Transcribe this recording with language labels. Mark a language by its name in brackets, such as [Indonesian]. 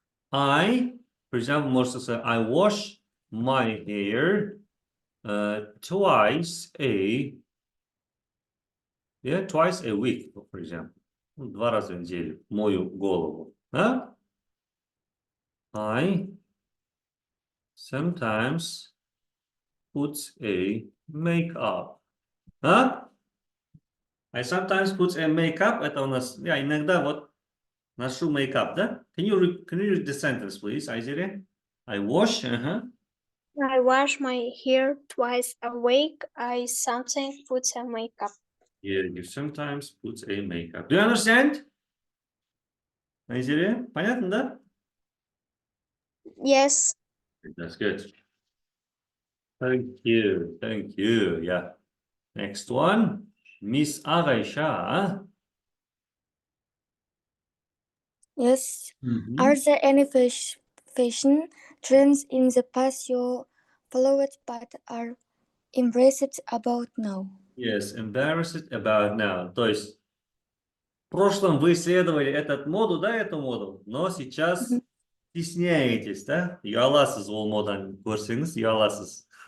[English] For example, [Russian] можно сказать, [English] I wash my hair twice a week, for example. [Russian] 2 раза в неделю мою голову. [English] I sometimes put a makeup. I sometimes put a makeup. [Russian] Это у нас, иногда вот ношу makeup, да? [English] Can you read the sentence, please, [Russian] Айзере? [English] I wash, I wash my hair twice a week. I sometimes put some makeup. Yeah, you sometimes put a makeup. Do you understand? [Russian] Айзере, понятно, да? [English] Yes. That's good. Thank you. Thank you. Yeah. Next one. Miss Ағайша. Yes. Are there any fashion trends in the past you followed but are embraced about now? Yes, embarrassed about now. [Russian] То есть в прошлом вы исследовали эту моду, да, эту моду, но сейчас стесняетесь, да? [Kazakh] Ұяласыз ол модан көрсеңіз, ұяласыз.